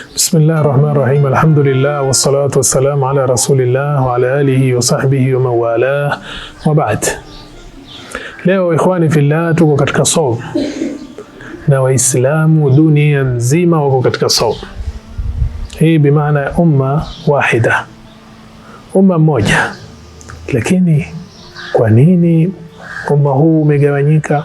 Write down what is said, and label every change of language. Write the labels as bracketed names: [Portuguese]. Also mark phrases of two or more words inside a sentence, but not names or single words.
[Arabic] Bismillahirrahmanirrahim. الحمد لله والصلاة والسلام على رسول الله وعلى آله وصحبه ومن والاه وبعد. [Swahili] Leo [Arabic] إخواني في الله, [Swahili] tuko katika saum na Waislamu dunia nzima wako katika saum. Hii bimaana [Arabic] أمة واحدة, [Swahili] umma moja. Lakini kwa nini umma huu umegawanyika?